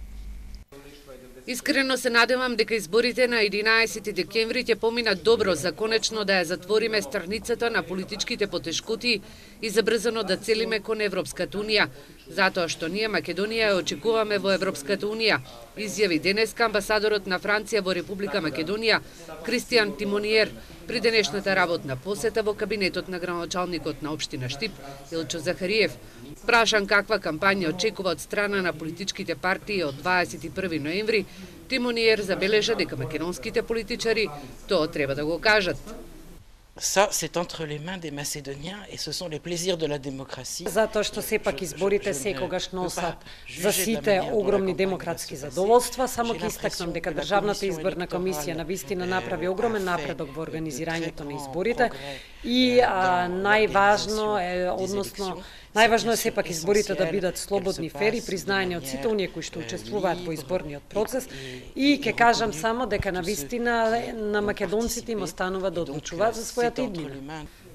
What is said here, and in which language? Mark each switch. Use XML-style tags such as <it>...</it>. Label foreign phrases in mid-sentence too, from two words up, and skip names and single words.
<mk>Искрено се надевам дека изборите на 11 декември ќе поминат добро за конечно да ја затвориме страницата на политичките потешкоти и забрзано да целиме кон Европската унија, затоа што ние Македонија ја очекуваме во Европската унија, изјави денеска амбасадорот на Франција во Република Македонија Кристијан Тимониер при денешната работна посета во кабинетот на градоначалникот на општина Штип Илчо Захариев. Прашан каква кампања очекува од страна на политичките партии од 21 ноември, Тимониер забележа дека македонските политичари тоа треба да го кажат.</mk> <fr>Ça, c'est entre les mains des Macédoniens et ce sont les plaisirs de la démocratie.</fr> <mk>Затоа што сепак изборите секогаш носат за сите огромни демократски задоволства, само ќе истакнам дека Државната изборна комисија навистина направи огромен напредок во организирањето на изборите и најважно е сепак изборите да бидат слободни, фери, признаени од сите оние кои што учествуваат во изборниот процес и ќе кажам само дека навистина на македонците им останува да одлучуваат за својата иднина.</mk>